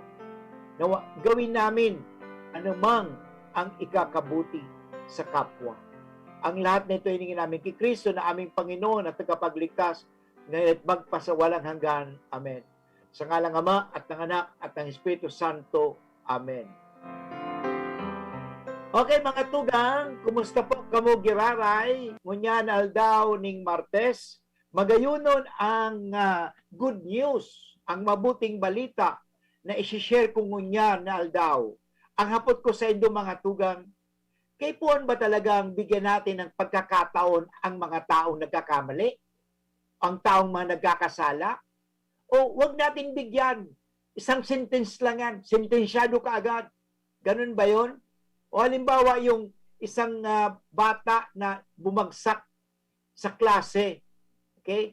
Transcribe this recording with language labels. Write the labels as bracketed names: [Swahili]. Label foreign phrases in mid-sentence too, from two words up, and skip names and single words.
[Filipino] Nawa, gawin namin anumang ang ikakabuti sa kapwa. Ang lahat na ito hiningin namin kay Kristo na aming Panginoon at tagapagligtas, ngayon at magpasawalang hanggan. Amen. Sa ngalang Ama at ng Anak at ng Espiritu Santo. Amen. [Bikol] Okay mga tugang, kumusta po kamo giraray? Ngunyan aldaw ning Martes, magayunon ang [English] good news, [Bikol] ang mabuting balita na isi-share ko ngunyan na aldaw. Ang hapot ko sa inyo mga tugang, kay puan ba talagang bigyan natin ng pagkakataon ang mga taong nagkakamali? [Filipino] Ang taong mga nagkakasala? O wag natin bigyan? Isang sentence lang yan. Sentensyado ka agad. Ganun ba yon? O halimbawa yung isang bata na bumagsak sa klase, okay?